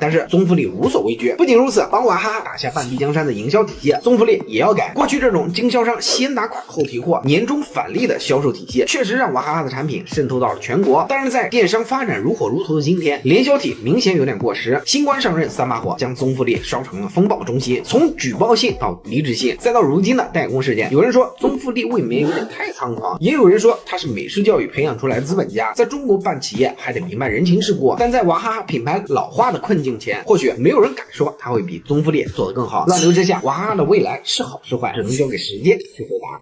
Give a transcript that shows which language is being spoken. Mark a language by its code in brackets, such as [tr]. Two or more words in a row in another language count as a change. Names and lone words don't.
[zh] 但是宗馥莉無所畏懼，不僅如此，幫娃哈哈打下半壁江山的營銷體系，宗馥莉也要改。過去這種經銷商先打款後提貨、年終返利的銷售體系，確實讓娃哈哈的產品滲透到了全國。但是在電商發展如火如荼的今天，聯銷體明顯有點過時。新官上任3把火，將宗馥莉燒成了風暴中心，從舉報信到離職信，再到如今的代工事件。有人說宗馥莉未免有點太猖狂，也有人說他是美式教育培養出來的資本家，在中國辦企業還得明白人情世故。但在娃哈哈品牌老化的困境前，或許没有人敢說他會比宗馥莉做得更好。亂流之下，娃哈哈的未來是好是壞，只能交給時間去回答。